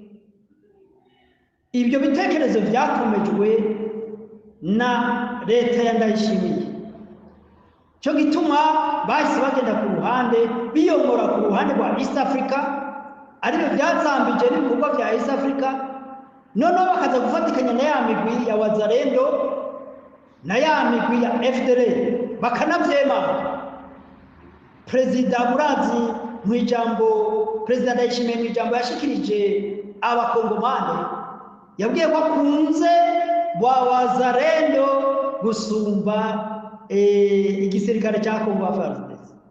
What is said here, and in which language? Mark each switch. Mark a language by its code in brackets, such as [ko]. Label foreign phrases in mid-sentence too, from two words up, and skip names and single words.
[rn] Ibyo bitekerezo byakomejwe na leta ya Ndayishimiye, cyo gituma bahise bagenda ku ruhande, biyomora ku ruhande rwa East Africa, aribyo byazambije n'ibikorwa bya East Africa, noneho bakaza gufatikanya na ya migwi ya wazalendo na ya migwi ya FDLR bakanavyemanga. Perezida murazi mu ijambo Perezida Ndayishimiye mu ijambo yashikirije abakongomane yabwiye ko akunze wa wazalendo gusumba igisirikare cya Kongo FARDC.